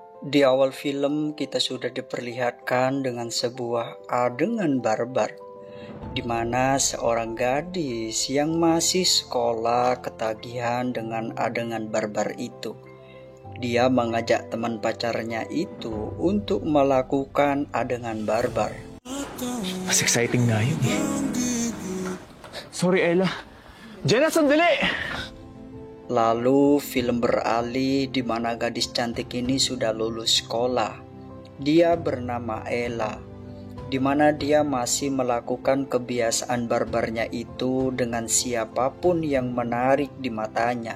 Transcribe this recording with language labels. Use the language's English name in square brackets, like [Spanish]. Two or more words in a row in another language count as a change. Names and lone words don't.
[Indonesian] Di awal film kita sudah diperlihatkan dengan sebuah adegan barbar di mana seorang gadis yang masih sekolah ketagihan dengan adegan barbar itu. Dia mengajak teman pacarnya itu untuk melakukan adegan barbar. [Filipino] Mas exciting nga yun eh. Sorry Ella. Jenna, sandali! [Indonesian] Lalu film beralih di mana gadis cantik ini sudah lulus sekolah. Dia bernama Ella, di mana dia masih melakukan kebiasaan barbarnya itu dengan siapapun yang menarik di matanya.